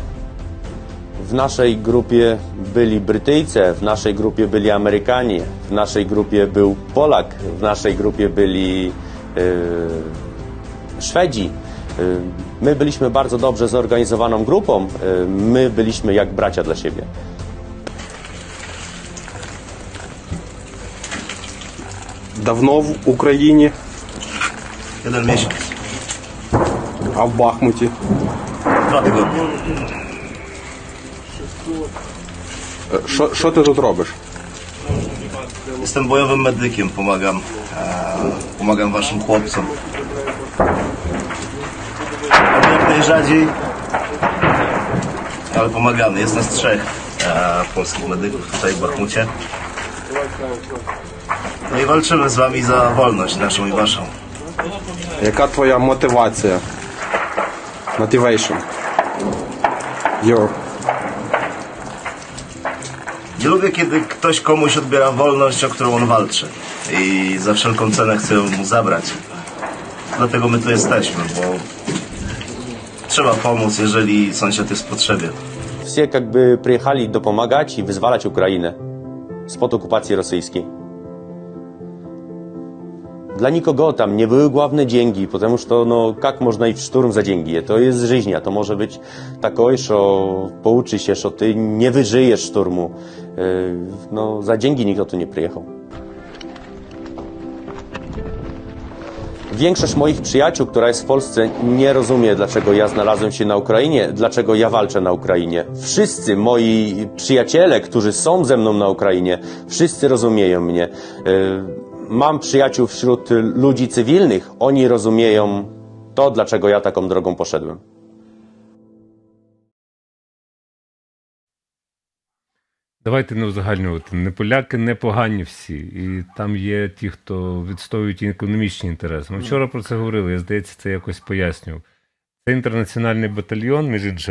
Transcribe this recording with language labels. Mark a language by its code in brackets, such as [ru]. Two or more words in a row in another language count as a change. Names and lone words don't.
[pl] W naszej grupie byli Brytyjcy, w naszej grupie byli Amerykanie, w naszej grupie był Polak, w naszej grupie byli Szwedzi. My byliśmy bardzo dobrze zorganizowaną grupą, my byliśmy jak bracia dla siebie. [uk] Давно в Україні? 1 місяць. А в Бахмуті? 2 тижні. Що ти тут робиш? [pl] Jestem bojowym medykiem, pomagam waszym chłopcom. Jak najrzadziej, ale pomagamy. Jest nas 3 polskich medyków tutaj w Bachmucie. No i walczymy z wami za wolność naszą i waszą. [uk] Яка твоя мотивація? Motivation. Your. [pl] Nie lubię, kiedy ktoś komuś odbiera wolność, o którą on walczy. I za wszelką cenę chce ją mu zabrać. Dlatego my tu jesteśmy, bo trzeba pomóc, jeżeli sąsiad jest w potrzebie. [ru] Все как бы приехали допомагать и вызволять Украинę [pl] spod okupacji rosyjskiej. Dla nikogo tam nie były główne dzięki, [ru] потому что, [pl] no, jak można iść w szturm za dzięki? To jest żyć, to może być takowe, że pouczy się, że ty nie wyżyjesz szturmu. No, za dzięki nikt tu nie przyjechał. Większość moich przyjaciół, która jest w Polsce, nie rozumie, dlaczego ja znalazłem się na Ukrainie, dlaczego ja walczę na Ukrainie. Wszyscy moi przyjaciele, którzy są ze mną na Ukrainie, wszyscy rozumieją mnie. Mam przyjaciół wśród ludzi cywilnych, oni rozumieją to, dlaczego ja taką drogą poszedłem. [uk] Давайте не узагальнювати. Не поляки, не погані всі. І там є ті, хто відстоюють економічні інтереси. Ми вчора про це говорили, я, здається, це якось пояснював. Це інтернаціональний батальйон, між іншим.